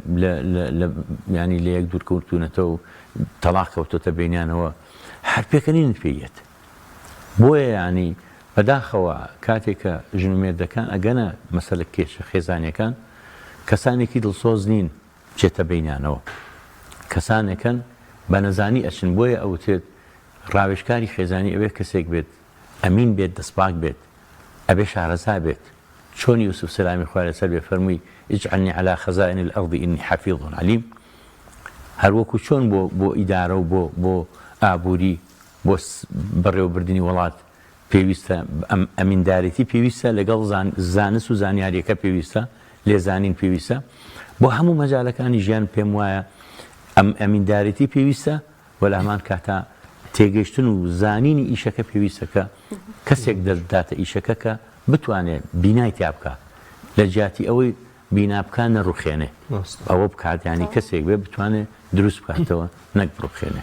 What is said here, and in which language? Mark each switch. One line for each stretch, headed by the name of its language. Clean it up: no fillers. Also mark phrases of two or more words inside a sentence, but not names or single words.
Central Kurdish: ینی لە یەک دوورکەوتونەتەوە و تەلاق کەوتۆتە بینیانەوە هەر پێکەنینت پێیەت بۆیە ینی بەداخەوە کاتێک کە ژن و مێردەکان ئەگەنە مەسەلە کێشە خێزانیەکان کەسانێکی دڵسۆز نین بچێتە بینیانەوە کەسانێکن بە نەزانی ئەچن بۆیە ئەوتێت ڕاوێژکاری خێزانی ئەوێ کەسێک بێت ئەمین بێت دەستپاک بێت ئەبێ شارەزا بێت چۆن یوسف سلامی خوای لەسەر بێ فەرمووی
Arabic: اجعلنی علی خەزائن الأرض إني حفیظ علیم
Central Kurdish: هەروەکو چۆن بۆ ئیدارە و بۆ ئابووری بۆ بەڕێوەبردننی وڵات پێویستە ئەمیندارەتی پێویستە لەگەڵ زانست و زانیاریەکە پێویستە لێزانین پێویستە بۆ هەموو مەجالەکانی ژیان پێم وایە ئەمیندارەتی پێویستە و لە هەمان کاتا تێگەیشتن و زانینی ئیشەکە پێویستە کە کەسێک دەرداتە ئیشەکە کە بتوانێت بینای تیا بکە لە جیاتی ئەوەی بینابکان نەڕوخێنێ ئەوە بکاتیانی کەسێک بێ بتوانێت دروست بکاتەوە نەک بڕوخێنێ